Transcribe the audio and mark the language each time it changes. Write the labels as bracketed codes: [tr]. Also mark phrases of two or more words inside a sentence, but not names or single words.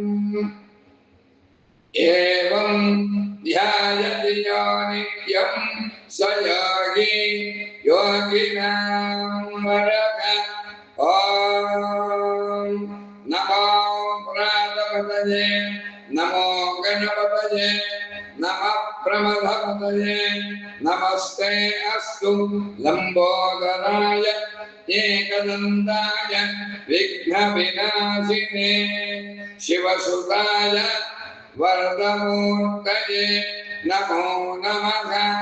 [sa] ఏవం ధ్యాయతి యో నిత్యం స యోగి యోగినాం వరద ఓం నమో ప్రాతపతయే నమో గణపతయే నమః प्रमथपतये नमस्ते अस्तु लंबोदराय एकदन्ताय विघ्नविनाशिने शिवसुताय वरदमूर्तये नमो नमः